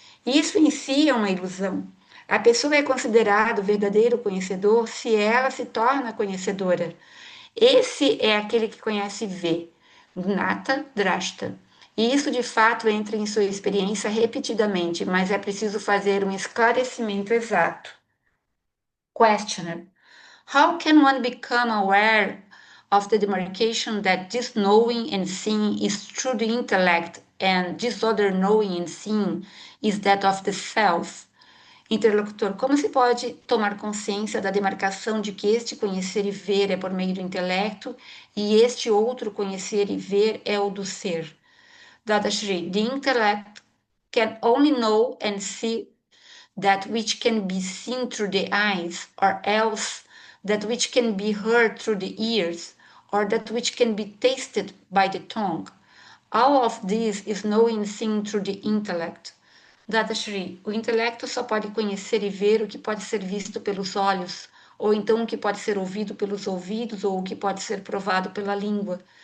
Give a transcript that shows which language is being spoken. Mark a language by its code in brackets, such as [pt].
[pt] Isso em si é uma ilusão. A pessoa é considerada o verdadeiro conhecedor se ela se torna conhecedora. Esse é aquele que conhece e vê. Gnata, Drashta. E isso de fato entra em sua experiência repetidamente, mas é preciso fazer um esclarecimento exato. [en] Questioner. How can one become aware of the demarcation that this knowing and seeing is through the intellect and this other knowing and seeing is that of the self? [pt] Interlocutor, como se pode tomar consciência da demarcação de que este conhecer e ver é por meio do intelecto e este outro conhecer e ver é o do ser? [en] Dadashri, the intellect can only know and see that which can be seen through the eyes, or else that which can be heard through the ears, or that which can be tasted by the tongue. All of this is knowing and seeing through the intellect. [pt] Dadashri, o intelecto só pode conhecer e ver o que pode ser visto pelos olhos, ou então o que pode ser ouvido pelos ouvidos, ou o que pode ser provado pela língua.